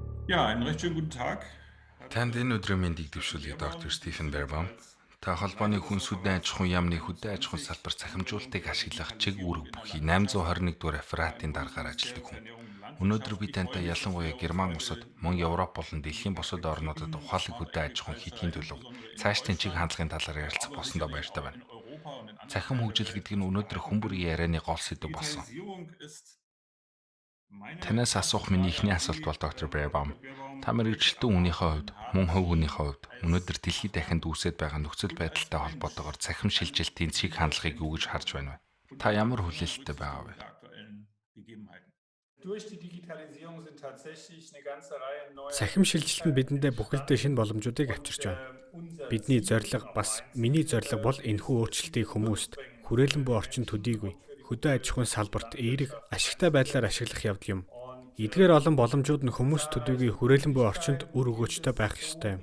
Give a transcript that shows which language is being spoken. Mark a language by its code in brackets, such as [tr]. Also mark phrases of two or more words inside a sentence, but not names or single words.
[de] Ja, einen recht schönen guten Tag. [mn] Танд [de] Herzlich [mn] энэ өдрийн мэндийг дэвшүүлье [de] willkommen [mn] доктор Стивен [de] hier [mn] Бербам. [de] als [mn] Та холбооны [de] Leiter [mn] хүн [de] des [mn] сүдэн аж [de] Forats [mn] ахуйн яамны хөдөө аж ахуйн салбар цахимжуулалтыг [de] Ernährungsberatung und [mn] ашиглах чиг үүрэг [de] Digitalisierung in der [mn] бүхий [de] Landwirtschaft [mn] 821 дугаар [de] beim [mn] рефератын дараагаар ажилладаг [de] Bundesministerium für [mn] хүн. [de] Ernährung und [mn] Өнөөдөр [de] Landwirtschaft. [mn] би [de] Ich [mn] тантай [de] freue mich, dass [mn] ялангуяа [de] wir uns [mn] Герман [de] heute [mn] улсад, мөн [de] hier [mn] Европ болон дэлхийн бусад орнуудад [de] befinden. [mn] ухаалаг [de] Und [mn] хөдөө аж ахуйн [de] ebenfalls [mn] хийхийн төлөв [de] insbesondere in [mn] цаашдын чиг [de] Deutschland, [mn] хандлагын талаар ярилцах [de] aber [mn] болсондоо [de] sicherlich [mn] баяртай [de] auch [mn] байна. [de] in Europa und in anderen [mn] Цахим [de] Teilen der [mn] хөгжил [de] Welt [mn] гэдэг нь [de] zu [mn] өнөөдөр [de] verbreiten [mn] хүн бүрийн [de] sind. [mn] ярианы гол сэдэв болсон. [de] Digitalisierung ist meine [mn] Танаас [de] erste [mn] асуух миний [de] Frage [mn] эхний [de] an [mn] асуулт [de] Sie, [mn] бол доктор [de] Herr [mn] Бербам. [de] Dr. Beerbaum. [mn] Та мэрэгчлэн үнийхээ хувьд, мөн хувь хүнийхээ хувьд өнөөдөр дэлхийд дахинд үүсэж байгаа нөхцөл [de] Und als [mn] байдалтай [de] Mensch [mn] холбоотойгоор цахим шилжилтийн цэг [de] wie [mn] хандлагыг [de] schätzen [mn] юу [de] Sie [mn] гэж харж [de] das [mn] байна вэ? [de] und [mn] Та [de] wie [mn] ямар [de] gehen Sie [mn] хүлээлттэй [de] berücksichtigen [mn] байгаа [de] Sie [mn] вэ? [de] die aktuellen Gegebenheiten? Durch die Digitalisierung sind tatsächlich eine ganze Reihe neuer [mn] Цахим шилжилт нь бидэндээ бүхэлдээ шинэ боломжуудыг авчирч байна. Бидний зорилго бас миний зорилго бол энэхүү өөрчлөлтийг хүмүүст хүрээлэн буй орчин төдийгүй хөдөө аж ахуйн салбарт эерэг ашигтай байдлаар ашиглах явдал юм. Эдгээр олон боломжууд нь хүмүүс төдийгүй хүрээлэн буй орчинд үр өгөөжтэй байх ёстой юм.